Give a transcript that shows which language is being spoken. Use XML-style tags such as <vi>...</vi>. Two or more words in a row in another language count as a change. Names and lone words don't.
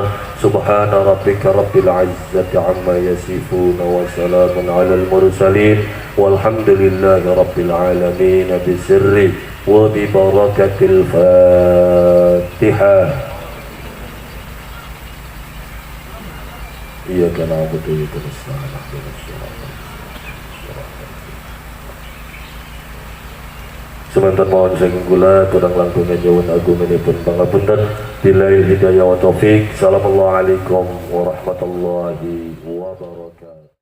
<ar>سبحان ربك رب العزة عما يصفون وسلام على المرسلين والحمد لله رب العالمين بسر وببركة الفاتحة. إياك نعبد وإياك نستعين اهدنا الصراط</ar> <jv>Semantan mohon saking kula kurang langkung nyuwun agunipun pangapunten.</jv> <ar>بالله هداية وتوفيق. السلام عليكم ورحمة الله وبركاته.</ar>